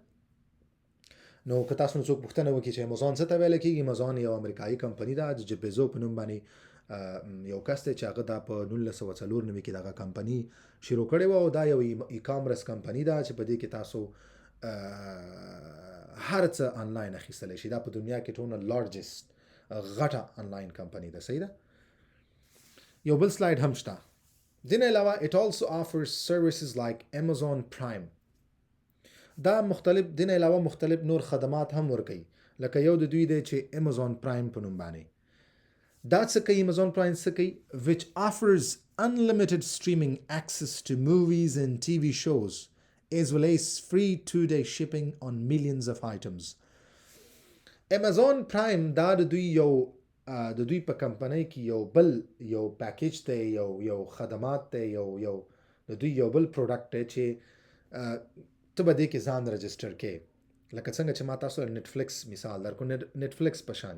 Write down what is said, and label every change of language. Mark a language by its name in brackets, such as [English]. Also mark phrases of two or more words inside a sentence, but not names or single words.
[Pashto] نو که تاسو نو څوک پوښتنه وکړي چې ایمازون څه ته ویلی کېږي، ایمازون یو امریکایي کمپنی ده د جیف بیزو په نوم باندې یو کس دی چې هغه دا په 1994 کې دغه کمپنی شروع کړې وه او دا یو ای کامرس کمپنی ده چې په دې کې تاسو هر څه آنلاین اخیستلی شي. دا په دنیا کې ټول لارجست غټه آنلاین کمپنی ده. صحیح ده. یو بل سلاید هم شته. دې نه علاوه [English] it also offers services like Amazon Prime. [Pashto] دا مختلف دې نه علاوه مختلف نور خدمات هم ورکوي، لکه یو د دوی دی چې Amazon Prime په نوم باندې. دا څه کوي Amazon Prime څه کوي؟ [English] which offers unlimited streaming access to movies and TV shows as well as free 2-day shipping on millions of items. [Pashto] Amazon Prime دا د دوی یو د دوی په کمپنۍ کې یو پیکیج دی، یو خدمات دی، یو د دوی یو بل پروډکټ دی چې ته به دې کې ځان رجسټر کې، لکه څنګه چې ما تاسو نیټفلکس مثال درکو، نیټفلکس په شاني.